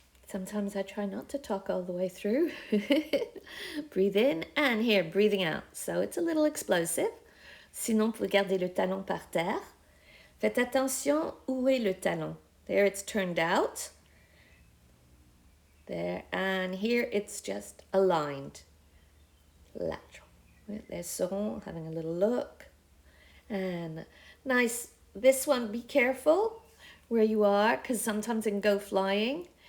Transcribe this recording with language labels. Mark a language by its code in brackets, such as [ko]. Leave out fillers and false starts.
[en] Sometimes I try not to talk all the way through. Breathe in, and here, breathing out. So it's a little explosive. [fr] Sinon, vous pouvez garder le talon par terre. Faites attention, où est le talon? [en] There it's turned out. There, and here it's just aligned. Lateral. There's Soron having a little look. And nice. This one, be careful where you are, because sometimes it can go flying.